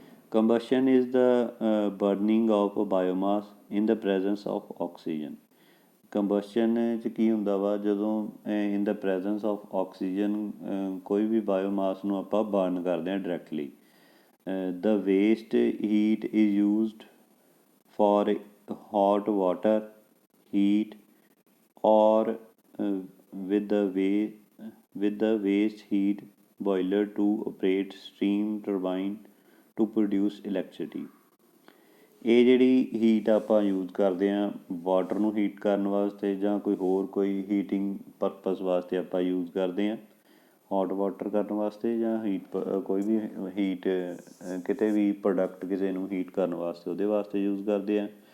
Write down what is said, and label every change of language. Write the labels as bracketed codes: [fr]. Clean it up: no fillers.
[en] Combustion is the burning of biomass in the presence of oxygen. [pa] Combustion 'ਚ ਕੀ ਹੁੰਦਾ ਵਾ, ਜਦੋਂ [en] in the presence of oxygen [pa] ਕੋਈ ਵੀ ਬਾਇਓਮਾਸ ਨੂੰ ਆਪਾਂ ਬਰਨ ਕਰਦੇ ਹਾਂ directly. [en] The waste heat is used for hot water heat or with the waste heat boiler to operate steam turbine to produce electricity. [pa] ਇਹ ਜਿਹੜੀ ਹੀਟ ਆਪਾਂ ਯੂਜ਼ ਕਰਦੇ ਹਾਂ ਵਾਟਰ ਨੂੰ ਹੀਟ ਕਰਨ ਵਾਸਤੇ ਜਾਂ ਕੋਈ ਹੀਟਿੰਗ ਪਰਪਸ ਵਾਸਤੇ ਆਪਾਂ ਯੂਜ਼ ਕਰਦੇ ਹਾਂ। ਹੌਟ ਵਾਟਰ ਕਰਨ ਵਾਸਤੇ ਜਾਂ ਕੋਈ ਵੀ ਹੀਟ ਕਿਤੇ ਵੀ ਪ੍ਰੋਡਕਟ ਕਿਸੇ ਨੂੰ ਹੀਟ ਕਰਨ ਵਾਸਤੇ ਉਹਦੇ ਵਾਸਤੇ ਯੂਜ਼ ਕਰਦੇ ਹਾਂ।